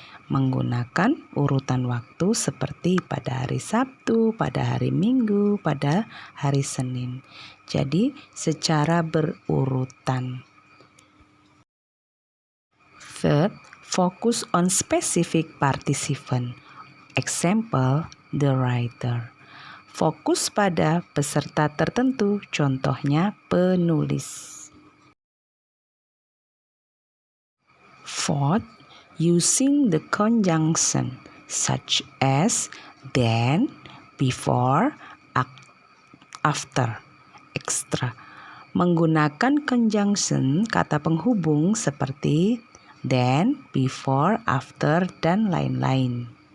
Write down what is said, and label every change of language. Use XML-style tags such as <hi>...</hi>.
<id>Menggunakan urutan waktu seperti pada hari Sabtu, pada hari Minggu, pada hari Senin. Jadi secara berurutan.</id> <en>Third, focus on specific participant. Example, the writer.</en> <id>Fokus pada peserta tertentu, contohnya penulis.</id> <en>Fourth, using the conjunction such as then, before, after, extra.</en> <id>Menggunakan conjunction kata penghubung seperti then, before, after, dan lain-lain.</id>